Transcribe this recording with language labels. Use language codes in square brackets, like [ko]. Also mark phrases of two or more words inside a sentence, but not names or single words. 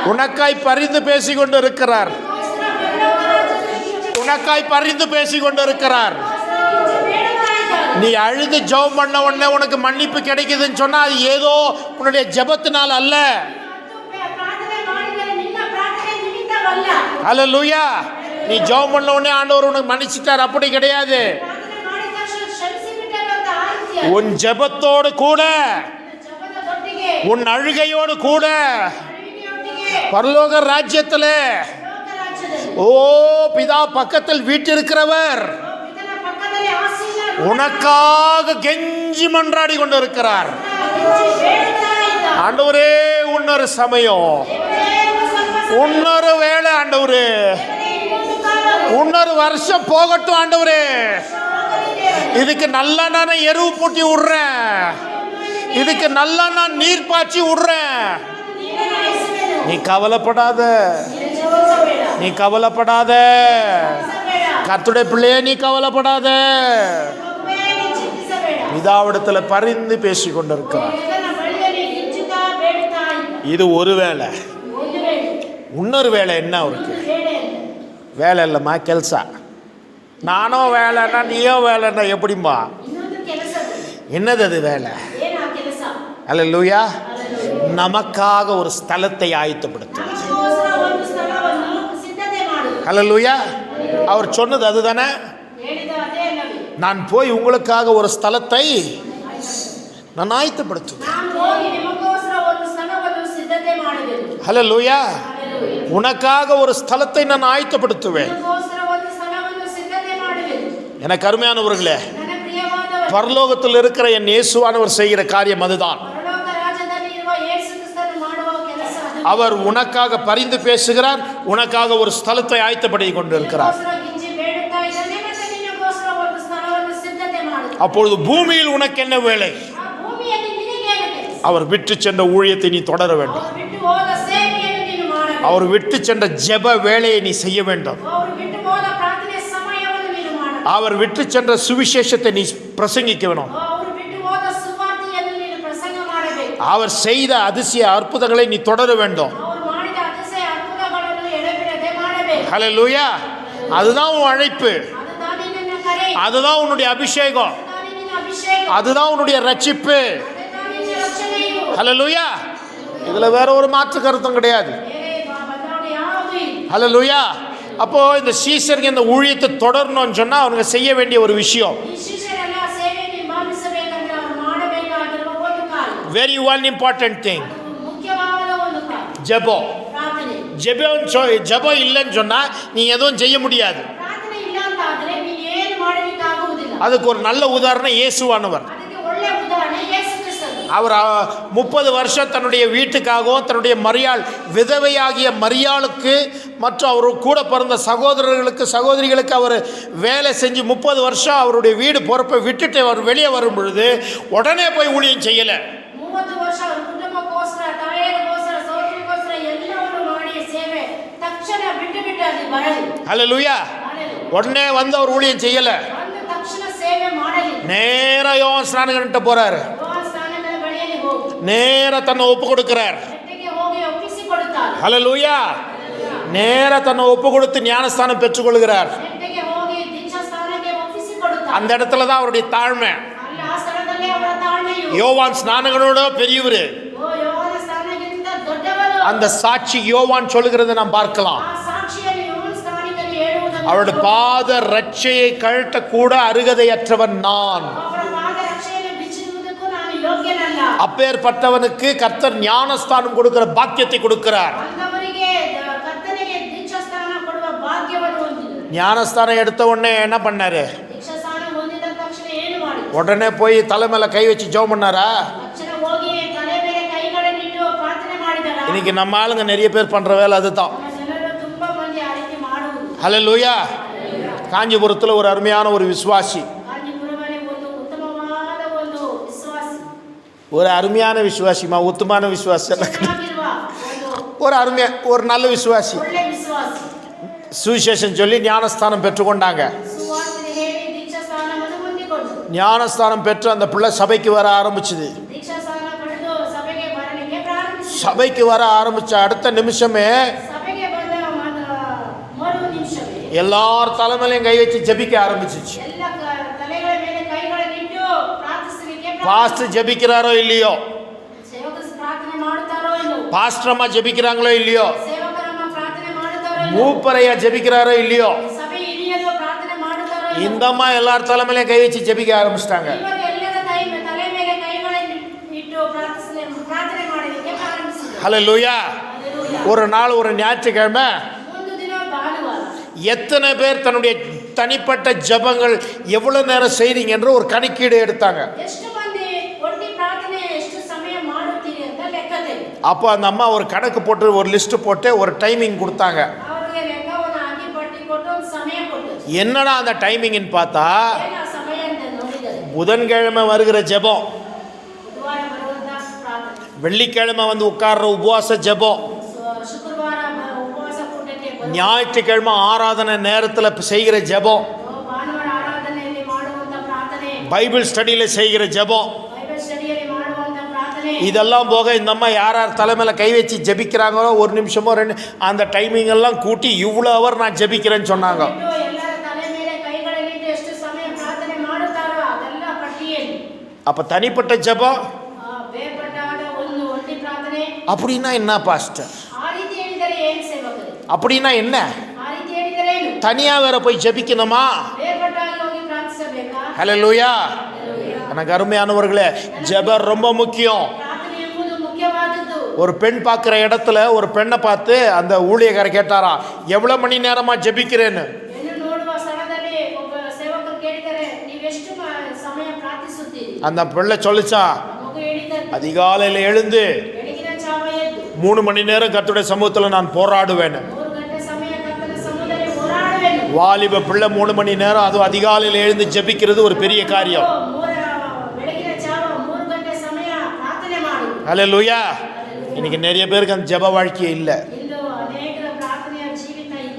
[ta] உனக்காய் பரிந்து பேசிக்கொண்டு இருக்கிறார். [kn] ಅದಕ್ಕೋಸ್ಕರ ಪರಲೋಕ ರಾಜ್ಯದಲ್ಲಿ ಗಿಂಜಿ [ta] உனக்காய் பரிந்து பேசிக்கொண்டு இருக்கிறார். [kn] ಬೇಡ್ತಾ ಇದ್ದಾರೆ. [ta] நீ அழுது ஜெபம் பண்ண உடனே உனக்கு மன்னிப்பு கிடைக்குதுன்னு சொன்னா அது ஏதோ உன்னுடைய ஜெபத்தினால் அல்ல. [kn] ಪ್ರಾರ್ಥನೆ ಮಾಡಿದರೆ ನಿನ್ನ ಪ್ರಾರ್ಥನೆ ನಿಮಿತ್ತವಲ್ಲ. [ta] ஹல்லேலூயா. நீ ஜெபம் பண்ண உடனே ஆண்டவர் உனக்கு மன்னிச்சிட்டார், அப்படி கிடையாது. [kn] ಪ್ರಾರ್ಥನೆ ಮಾಡಿದ ತಕ್ಷಣ ಕ್ಷಮಿಸಿಬಿಟ್ಟರು ಅಂತ ಆ ರೀತಿಯ [ta] உன் ஜெபத்தோடு கூட, [kn] ಜಪದೊಟ್ಟಿಗೆ, [ta] உன் அழுகையோடு கூட [kn] ಅರಿವಿಕೆಯೊಟ್ಟಿಗೆ [ta] பரலோக ராஜ்யத்திலே [kn] ಲೋಕ ರಾಜ್ಯದಲ್ಲಿ [ta] ஓ பிதா பக்கத்தில் வீட்டிருக்கிறவர் [kn] ಪಿತನ ಪಕ್ಕದಲ್ಲಿ ಆಸೀನ [ta] உனக்காக கெஞ்சி மன்றாடி கொண்டு இருக்கிறார். [kn] ಬೇಡ್ತಾ ಇದ್ದ. [ta] ஆண்டவரே, இன்னொரு சமயம், [kn] ದೇವರೇ, ಸ್ವಲ್ಪ [ta] இன்னொரு வேளை ஆண்டவரே, [kn] ಇನ್ನೊಂದು ಕಾಲ [ta] இன்னொரு வருஷம் போகட்டும் ஆண்டவரே, [kn] ಹೋಗಲಿದೆ. [ta] இதுக்கு நல்லா நான் எருவு பூட்டி விடுறேன், இதுக்கு நல்லா நான் நீர் பாய்ச்சி விடுறேன். [kn] ನೀನೇ ಹೆಸರೇನು? [ta] நீ கவலைப்படாத, [kn] ನೀನು ಜಪಿಸಬೇಡ. [ta] நீ கவலைப்படாத. [kn] ಜಪಿಸಬೇಡ. [ta] கர்த்தருடைய பிள்ளையே, நீ கவலைப்படாத. [kn] ಮಗುವೇ, ನೀನು ಚಿಂತಿಸಬೇಡ. [ta] பிதாவிடத்துல பரிந்து பேசி கொண்டிருக்கிறார். [kn] ಪಿತನ ಬಳಿಯಲ್ಲಿ ಗಿಂಜುತ್ತಾ ಬೇಡುತ್ತಾ ಇದ್ದ. [ta] இது ஒரு வேலை. [kn] ಒಂದು ವೇಳೆ [ta] இன்னொரு வேலை என்ன அவருக்கு? [kn] ಬೇಡ ಅಂತ. [ta] வேலை இல்லைம்மா, ಕೆಲಸ. நானும் வேலைன்னா நீயும் வேலைன்னா எப்படிம்மா? [kn] ಇನ್ನೊಂದು ಕೆಲಸದು. [ta] என்னது அது வேலை? [kn] ಏನು ಆ ಕೆಲಸ? [ta] அல்லேலூயா. நமக்காக ஒரு ஸ்தலத்தை ஆயத்தப்படுத்துவது. [kn] ನಮಗೋಸ್ಕರ ಒಂದು ಸ್ಥಳವನ್ನು ಸಿದ್ಧತೆ ಮಾಡುವುದು. [ta] அல்லேலூயா. அவர் சொன்னது அதுதானே. [kn] ಹೇಳಿದ ಅದೇ ಅಲ್ಲವೇ? [ta] நான் போய் உங்களுக்காக ஒரு ஸ்தலத்தை நான் ஆயத்தப்படுத்துவேன். [kn] ನಾನು ಹೋಗಿ ನಿಮಗೋಸ್ಕರ ಒಂದು ಸ್ಥಳವನ್ನು ಸಿದ್ಧತೆ ಮಾಡುವೆನು. [ta] அல்லேலூயா. [kn] ಹಲ್ಲೆಲೂಯಾ. [ta] உனக்காக ஒரு ஸ்தலத்தை நான் ஆயத்தப்படுத்துவேன். [kn] ನಿಮಗೋಸ್ಕರ ಒಂದು ಸ್ಥಳವನ್ನು ಸಿದ್ಧತೆ ಮಾಡುವೆನು. [ta] எனக்கு அருமையானவர்களே, [kn] ನನ್ನ ಪ್ರಿಯವಾದವರು, [ta] பரலோகத்தில் இருக்கிற என் இயேசுவானவர் செய்கிற காரியம் அதுதான். [kn] ಪರಲೋಕ ರಾಜ್ಯದಲ್ಲಿ ಇರುವ ಯೇಸು ಕ್ರಿಸ್ತನು ಮಾಡುವ ಕೆಲಸ ಅದು. [ta] அவர் உனக்காக பரிந்து பேசுகிறார், உனக்காக ஒரு ஸ்தலத்தை ஆயத்தப்படுத்தி கொண்டிருக்கிறார். [kn] ನಿನಗೋಸ್ಕರ ಗಿಂಜಿ ಬೇಡುತ್ತಾ ಇದ್ದಾನೆ ಮತ್ತು ನಿನಗೋಸ್ಕರ ಒಂದು ಸ್ಥಳವನ್ನು ಸಿದ್ಧತೆ ಮಾಡುತ್ತಾನೆ. [ta] அப்பொழுது பூமியில் உனக்கு என்ன வேலை? [kn] ಆ ಭೂಮಿಯಲ್ಲಿ ನಿನಗೇನು ಕೆಲಸ? [ta] அவர் விட்டு சென்ற ஊழியத்தை நீ தொடர வேண்டும். [kn] ಅವರು ಬಿಟ್ಟು ಹೋದ ಸೇವೆಯನ್ನು ನೀನು ಮಾಡಬೇಕು. [ta] அவர் விட்டு சென்ற ஜெப வேலையை நீ செய்ய வேண்டும். [kn] ಅವರು ಬಿಟ್ಟು ಹೋದ ಪ್ರಾರ್ಥನೆ ಸಮಯವನ್ನು ನೀನು ಮಾಡಬೇಕು. [ta] அவர் விட்டு சென்ற சுவிசேஷத்தை நீ பிரசங்கிக்க வேணும். [kn] ಅವರು ಬಿಟ್ಟು ಹೋದ ಸುವಾರ್ತೆಯನ್ನು ನೀನು ಪ್ರಸಂಗ ಮಾಡಬೇಕು. [ta] அவர் செய்த அதிசய அற்புதங்களை நீ தொடர வேண்டும். [kn] ಅವರು ಮಾಡಿದ ಅತಿಶಯ ಅದ್ಭುತಗಳನ್ನು ಎಡೆಬಿಡದೆ ಮಾಡಬೇಕು. [ta] ஹல்லேலூயா. அதுதான் உன் அழைப்பு, [kn] அதுதான் ನಿನ್ನ ಕರೆ, [ta] அதுதான் உன்னுடைய அபிஷேகம். [kn] அதுதான் ನಿನ್ನ ಅಭಿಷೇಕ [ta] அதுதான் உன்னுடைய ரட்சிப்பு. [kn] அதுதான் ನಿನ್ನ ರಕ್ಷಣೆಯು. [ta] ஹல்லேலூயா. இதுல வேற ஒரு மாற்று கருத்தும் கிடையாது. [kn] ಬೇರೆ ಬದಲಾವಣೆ ಯಾವುದೂ ಇಲ್ಲ. [ta] ஹல்லேலூயா. அப்போ இந்த சீஷருக்கு இந்த ஊழியத்தை தொடரணும்னு சொன்னா அவங்க செய்ய வேண்டிய ஒரு விஷயம், [kn] ಈ ಶಿಷ್ಯರೆಲ್ಲ ಸೇವೆಯನ್ನು ಹಿಂಬಾಲಿಸಬೇಕಂದ್ರೆ ಅವರು ಮಾಡಬೇಕಾಗಿರುವ ಒಂದು ಕಾರ್ಯ, [en] very one important thing, [kn] ಅದು ಮುಖ್ಯವಾದ ಒಂದು ಕಾರ್ಯ, [ta] ஜெபம். [kn] ಪ್ರಾರ್ಥನೆ. [ta] ஜெபம் இல்லைன்னு சொன்னா நீ எதுவும் செய்ய முடியாது. [kn] ಪ್ರಾರ್ಥನೆ ಇಲ್ಲ ಅಂತ ಆದ್ರೆ ನೀನು ಏನು ಮಾಡಲಿಕ್ಕೆ ಆಗುವುದಿಲ್ಲ. [ta] அதுக்கு ஒரு நல்ல உதாரணம் இயேசுவானவர். [kn] ಅದಕ್ಕೆ ಒಳ್ಳೆ ಉದಾಹರಣೆ ಯೇಸು ಕ್ರಿಸ್ತನು. [ta] அவர் 30 வருஷம் தன்னுடைய வீட்டுக்காகவும் தன்னுடைய மரியாள் விதவையாகிய மரியாளுக்கு மற்றும் அவர் கூட பிறந்த சகோதரர்களுக்கு சகோதரிகளுக்கு அவர் வேலை செஞ்சு 30 வருஷம் அவருடைய வீடு பொறுப்பை விட்டுட்டு அவர் வெளியே வரும் பொழுது உடனே போய் ஊழியம் செய்யலை. [kn] 30 ವರ್ಷ ಅವರ ಕುಟುಂಬಕ್ಕೋಸ್ಕರ, ತಾಯಿಗೋಸ್ಕರ, ಸಹೋದರಿಗೋಸ್ಕರ ಎಲ್ಲವನ್ನು ಮಾಡಿ ಸೇವೆ ತಕ್ಷಣ ಬಿಟ್ಟು ಅಲ್ಲಿ ಬರಲಿ. [ta] ஹல்லேலூயா. உடனே வந்து அவர் ஊழியம் செய்யலை. [kn] ಒಂದು ತಕ್ಷಣ ಸೇವೆ ಮಾಡಲಿ. [ta] நேரா யோவான் ஸ்நானகன்ட்ட போறாரு. [kn] ಯೋಹಾನ ಸ್ನಾನಗಳ ಬಳಿಯಲ್ಲಿ ಹೋಗಿ [ta] நேரா தன்னை ஒப்பு கொடுக்கிறார். [kn] ನೆಟ್ಟಿಗೆ ಹೋಗಿ ಒಪ್ಪಿಸಿಕೊಡುತ್ತಾರೆ. [ta] ஹல்லேலூயா. நேரா தன்னை ஒப்பு கொடுத்து ஞானஸ்தானம் பெற்றுக்கொள்கிறார். [kn] ನೆಟ್ಟಿಗೆ ಹೋಗಿ ದೀಕ್ಷಾ ಸ್ಥಾನಕ್ಕೆ ಒಪ್ಪಿಸಿಕೊಡುತ್ತಾರೆ. [ta] அந்த இடத்துல தான் அவருடைய தாழ்மை. [kn] ಅಲ್ಲಿ ಆ ಸ್ಥಳದಲ್ಲಿ ಅವರ ತಾಳ್ಮೆಯು. [ta] யோவான் ஸ்நானகனோட பெரியவர். [kn] ಯೋಹಾನ ಸ್ನಾನಕ್ಕಿಂತ ದೊಡ್ಡವರು. [ta] அந்த சாட்சி யோவான் சொல்லுகிறதை நாம் பார்க்கலாம். [kn] ಆ ಸಾಕ್ಷಿಯಲ್ಲಿ ಯೋಹಾನ ಸ್ನಾನಿಕನು ಹೇಳುವುದನ್ನು [ta] அவருடைய பாத ரட்சையை கழட்ட கூட அருகதையற்றவன் நான். [kn] ಅವರ ಪಾದ ರಕ್ಷೆಯನ್ನು ಬಿಚ್ಚುವುದಕ್ಕೂ ನಾನು ಯೋಗ್ಯನಲ್ಲ. [ta] அப்பேற்பட்டவனுக்கு கர்த்தர் ஞானஸ்தானம் கொடுக்கிற பாக்கியத்தை கொடுக்கிறார். [kn] ಅಂದವರಿಗೆ ಕರ್ತನಿಗೆ ದೀಕ್ಷಾ ಸ್ಥಾನ ಕೊಡುವ ಭಾಗ್ಯವನ್ನು ಹೊಂದಿದರು. [ta] ஞானஸ்தானம் எடுத்த உடனே என்ன பண்ணாரு? [kn] ದೀಕ್ಷಾ ಸ್ಥಾನ ಹೊಂದಿದ ತಕ್ಷಣ ಏನು ಮಾಡಿದರು? [ta] உடனே போய் தலை மேல கை வச்சு ஜெபம் பண்ணாரா? [kn] ತಕ್ಷಣ ಹೋಗಿ ತಲೆ ಮೇಲೆ ಕೈಗಳನ್ನಿಟ್ಟು ಪ್ರಾರ್ಥನೆ ಮಾಡಿದರ? [ta] இன்னைக்கு நம்ம ஆளுங்க நிறைய பேர் பண்ற வேலை அதுதான். [kn] ನಮ್ಮ ಜನರು ತುಂಬಾ ಮಂದಿ ಆ ರೀತಿ ಮಾಡುವುದು. [ta] ஹல்லேலூயா. காஞ்சிபுரத்துல ஒரு அருமையான ஒரு விசுவாசி, [kn] ಕಾಂಜೀಪುರದಲ್ಲಿ ಒಂದು ಉತ್ತಮವಾದ ಒಂದು ವಿಶ್ವಾಸಿ, [ta] ஒரு அருமையான விசுவாசிமா, உத்தமான விசுவாசி அல்ல, [kn] ಚೆನ್ನಾಗಿರುವ ಒಂದು [ta] ஒரு அருமையா ஒரு நல்ல விசுவாசி [kn] ಒಳ್ಳೆ ವಿಶ್ವಾಸಿ [ta] சுவிசேஷம் சொல்லி ஞானஸ்தானம் பெற்றுக்கொண்டாங்க. [kn] ಸುವಾರ್ತೆ ಹೇಳಿ ದೀಕ್ಷಾ ಸ್ಥಾನವನ್ನು ಹೊಂದಿಕೊಂಡು [ta] ஞானஸ்தானம் பெற்று அந்த பிள்ளை சபைக்கு வர ஆரம்பிச்சுது. [kn] ದೀಕ್ಷಾ ಸ್ಥಾನ ಪಡೆದು ಸಭೆಗೆ ಬರಲಿಕ್ಕೆ ಪ್ರಾರಂಭಿಸಿದರು. [ta] சபைக்கு வர ஆரம்பிச்ச அடுத்த நிமிஷமே [kn] ಸಭೆಗೆ ಬಂದ ಮರು ನಿಮಿಷವೇ [ta] எல்லார் தலைமையிலையும் கை வச்சு ஜெபிக்க ஆரம்பிச்சிச்சு. [kn] ಎಲ್ಲ ತಲೆಗಳ ಮೇಲೆ ಕೈಗಳನ್ನಿಟ್ಟು ಪ್ರಾರ್ಥಿಸಲಿಕ್ಕೆ [ta] பாஸ்டர் ஜெபிக்கிறாரோ இல்லையோ, [kn] ಸೇವಕರು ಪ್ರಾರ್ಥನೆ ಮಾಡುತ್ತಾರೋ ಇಲ್ಲೋ, [ta] பாஸ்டர் அம்மா ஜெபிக்கிறாங்களோ இல்லையோ, [kn] ಸೇವಕರಮ್ಮ ಪ್ರಾರ್ಥನೆ ಮಾಡುತ್ತಾರೋ ಇಲ್ಲೋ, [ta] மூப்பரையா ஜெபிக்கிறாரோ இல்லையோ, [kn] ಸಭೆ ಹಿರಿಯರು ಪ್ರಾರ್ಥನೆ ಮಾಡುತ್ತಾರೋ ಇಲ್ಲೋ, [ta] இந்த அம்மா எல்லார் தலைமையிலையும் கை வச்சு ஜெபிக்க ஆரம்பிச்சிட்டாங்க. [kn] ಇವರು ಎಲ್ಲರ ತಲೆ ಮೇಲೆ ಕೈಗಳನ್ನಿಟ್ಟು ಪ್ರಾರ್ಥನೆ ಮಾಡಲಿಕ್ಕೆ ಪ್ರಾರಂಭಿಸಿದರು. [ta] ஹல்லேலூயா. ஒரு நாள் ஒரு ஞாயிற்றுக்கிழமை [kn] ಒಂದು ದಿನ ಭಾನುವಾರ [ta] எத்தனை பேர் தன்னுடைய தனிப்பட்ட ஜெபங்கள் எவ்வளவு நேரம் செய்றீங்க என்று ஒரு கணக்கீடு எடுத்தாங்க. [kn] ಎಷ್ಟು ಮಂದಿ ಒಟ್ಟಿ ಪ್ರಾರ್ಥನೆ ಎಷ್ಟು ಸಮಯ ಮಾಡುತ್ತೀರಿ ಅಂತ ಲೆಕ್ಕ ತೆಗೆದು [ta] அப்போ அந்த அம்மா ஒரு கணக்கு போட்டு ஒரு லிஸ்ட் போட்டு ஒரு டைமிங் கொடுத்தாங்க. [kn] ಅವರಿಗೆ ಲೆಕ್ಕವನ್ನು ಹಾಕಿ ಪಟ್ಟಿ ಕೊಟ್ಟು ಒಂದು ಸಮಯ ಕೊಟ್ಟರು. [ta] என்னடா அந்த டைமிங்னு பார்த்தா [kn] ಏನ ಸಮಯ ಅಂತ ನೋಡಿದರೆ [ta] புதன்கிழமை வருகிற ஜெபம், [kn] ಬುಧವಾರ ಬರುವಂತ ಪ್ರಾರ್ಥನೆ, [ta] வெள்ளிக்கிழமை வந்து உட்கார்ற உபவாச ஜெபம், [kn] ಶುಕ್ರವಾರ ಉಪವಾಸ ಕೂಟಕ್ಕೆ ಬಂದು [ta] ஞாயிற்றுக்கிழமை ஆராதனை நேரத்தில் செய்கிற ஜெபம், [kn] ಭಾನುವಾರ ಆರಾಧನೆಯಲ್ಲಿ ಮಾಡುವಂತ ಪ್ರಾರ್ಥನೆ, [en] Bible study [ta] செய்கிற ஜெபம், [en] Bible study [kn] ಮಾಡುವಂತ ಪ್ರಾರ್ಥನೆ, [ta] இதெல்லாம் போக இந்த அம்மா யார் யார் தலைமையில் கை வச்சு ஜெபிக்கிறாங்களோ ஒரு நிமிஷமோ ரெண்டு அந்த டைமிங் எல்லாம் கூட்டி இவ்வளோ அவர் நான் ஜெபிக்கிறேன்னு சொன்னாங்க. [kn] ಇಟ್ಟು ಎಲ್ಲರ ತಲೆ ಮೇಲೆ ಕೈಗಳನ್ನಿಟ್ಟು ಎಷ್ಟು ಸಮಯ ಪ್ರಾರ್ಥನೆ ಮಾಡುತ್ತಾರೋ ಅದೆಲ್ಲ ಪಟ್ಟಿಯಲ್ಲಿ [ta] அப்போ தனிப்பட்ட ஜெபம் [kn] ಬೇರ್ಪಟ್ಟಾದ ಒಂದು ಒಟ್ಟಿ ಪ್ರಾರ್ಥನೆ. [ta] அப்படின்னா என்ன பாஸ்டர்? [kn] ಆ ರೀತಿ ಹೇಳಿದರೆ ಏನು ಸೇವಕರು? [ta] அப்படின்னா என்ன? [kn] ಆ ರೀತಿ ಹೇಳಿದರೆ ಏನು? [ta] தனியாக வேற போய் ஜெபிக்கணுமா? [kn] ಬೇರ್ಪಟ್ಟಾಗಿ ಹೋಗಿ ಪ್ರಾರ್ಥಿಸಬೇಕಾ? [ta] ஹல்லேலூயா. எனக்கு அருமையானவர்களே, ஜெபம் ரொம்ப முக்கியம். [kn] ಪ್ರಾರ್ಥನೆ ಎಂಬುದು ಮುಖ್ಯವಾದದ್ದು. [ta] ஒரு பெண் பார்க்குற இடத்துல ஒரு பெண்ணை பார்த்து அந்த ஊழியக்காரர் கேட்டாரா, எவ்வளோ மணி நேரமா ஜெபிக்கிறேன்னு. [kn] ಹೆಣ್ಣು ನೋಡುವ ಸ್ಥಳದಲ್ಲಿ ಒಬ್ಬ ಸೇವಕರು ಕೇಳಿದರೆ ನೀವೆಷ್ಟು ಸಮಯ ಪ್ರಾರ್ಥಿಸುತ್ತೀರಿ? [ta] அந்த பிள்ளை சொல்லிச்சா, [kn] ಮಗು ಹೇಳಿದರೆ [ta] அதிகாலையில் எழுந்து [kn] ಬೆಳಗಿನ ಜಾವ ಎದ್ದು [ta] 3 மணி நேரம் கர்த்தருடைய சமூகத்தில் நான் போராடுவேன். [kn] 3 ಗಂಟೆ ಸಮಯ ಕರ್ತನ ಸಮ್ಮುಖದಲ್ಲಿ ಹೋರಾಡುವೆನು. [ta] வாலிப பிள்ளை 3 மணி நேரம் அதுவும் அதிகாலையில் எழுந்து ஜெபிக்கிறது ஒரு பெரிய காரியம். [kn] ಬೆಳಗಿನ ಜಾವ 3 ಗಂಟೆ ಸಮಯ ಪ್ರಾರ್ಥನೆ ಮಾಡು. [ta] ஹல்லேலூயா. இன்னைக்கு நிறைய பேருக்கு அந்த ஜெப வாழ்க்கையே இல்லை. [kn] ಇಂದು ಅನೇಕರ ಪ್ರಾರ್ಥನೆಯ ಜೀವಿತ ಇಲ್ಲ.